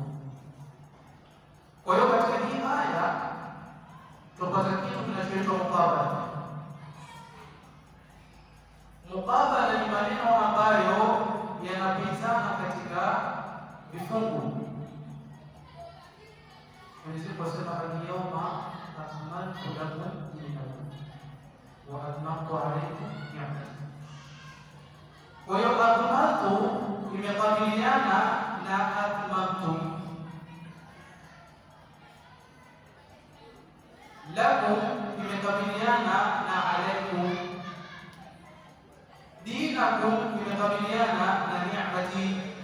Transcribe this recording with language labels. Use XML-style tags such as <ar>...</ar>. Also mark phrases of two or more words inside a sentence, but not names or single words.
<sw>Kwa hiyo katika hii aya tupata kitu kinachoitwa mukabala. Mukabala ni maneno ambayo yanapitana katika vifungu. Mwenyezi Mungu asema</sw> <ar>اليوم أكملت لكم دينكم وأتممت عليكم نعمتي.</ar> <sw>Kwa hiyo akmaltu imekabiliana na atmamtu. Lakum imekabiliana na alaykum. Dinakum imekabiliana na ni'mati.</sw>